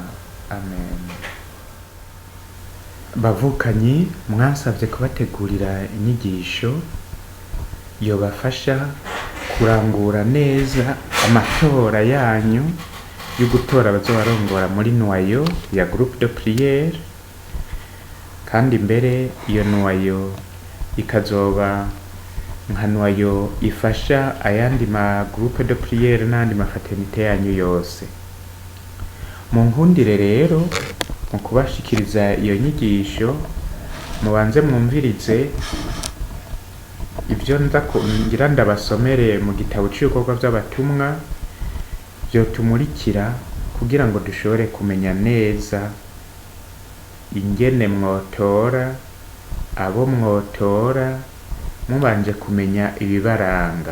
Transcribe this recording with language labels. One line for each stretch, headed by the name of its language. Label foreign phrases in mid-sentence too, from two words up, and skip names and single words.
Rundi: Amen. Bavukanyi, mwasavye kubategurira inyigisho yobafasha kurangura neza amatora yanyu yo gutora abazobarongora muri noyo ya
French: groupe de prière,
Rundi: kandi mbere iyo noyo ikazoba nka noyo ifasha ayandi ma
French: groupe de prière
Rundi: n'andi mafraternité yanyu yose. Munkundire rero mu kubashikiriza iyo nyigisho, mubanze mwumvirize ibyo ngira ndabasomere mu gitabo cy'ibikorwa by'abatumwa vyotumurikira kugira ngo dushobore kumenya neza ingene mwotora, abo mwotora mubanje kumenya ibibaranga.